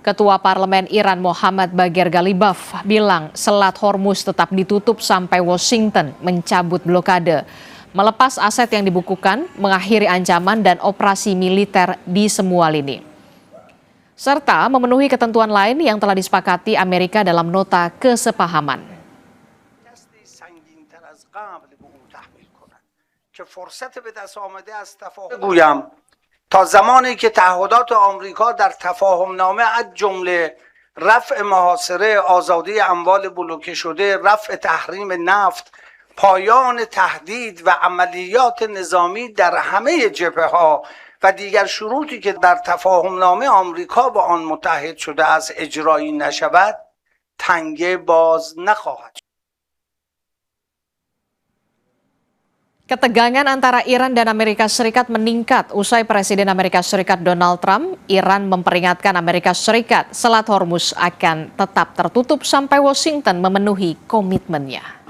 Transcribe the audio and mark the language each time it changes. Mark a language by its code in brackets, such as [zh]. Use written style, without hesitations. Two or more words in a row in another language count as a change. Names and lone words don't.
[id] Ketua Parlemen Iran Mohammad Bagher Ghalibaf bilang Selat Hormuz tetap ditutup sampai Washington mencabut blokade, melepas aset yang dibukukan, mengakhiri ancaman dan operasi militer di semua lini, serta memenuhi ketentuan lain yang telah disepakati Amerika dalam nota kesepahaman. [fa] بگویم تا زمانی که تعهدات آمریکا در تفاهمنامه از جمله رفع محاصره، آزادی اموال بلوکه شده، رفع تحریم نفت، پایان تهدید و عملیات نظامی در همه جبهه‌ها و دیگر شروطی که در تفاهمنامه آمریکا با آن متحد شده است اجرایی نشود، تنگه باز نخواهد شد. [id] Ketegangan antara Iran dan Amerika Serikat meningkat usai Presiden Amerika Serikat Donald Trump. Iran memperingatkan Amerika Serikat Selat Hormuz akan tetap tertutup sampai Washington memenuhi komitmennya.